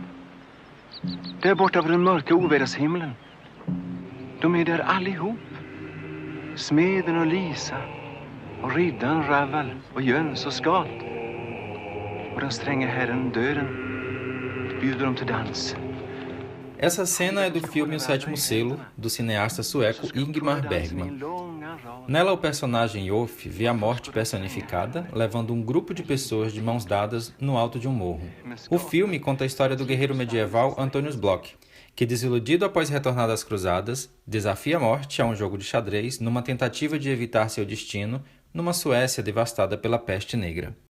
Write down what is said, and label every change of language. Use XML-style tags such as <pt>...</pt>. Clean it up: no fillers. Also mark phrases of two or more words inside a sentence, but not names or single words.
<sv>Där borta på den mörka ovädershimlen. De är där allihop. Smeden och Lisa. Och riddaren Ravel och Jöns och Skat. Och den stränge herren Döden bjuder dem till dans.</sv> <pt>Essa cena é do filme O Sétimo Selo, do cineasta sueco Ingmar Bergman. Nela, o personagem Yoff vê a morte personificada, levando um grupo de pessoas de mãos dadas no alto de um morro. O filme conta a história do guerreiro medieval Antonius Block, que, desiludido após retornar das cruzadas, desafia a morte a um jogo de xadrez numa tentativa de evitar seu destino numa Suécia devastada pela peste negra.</pt>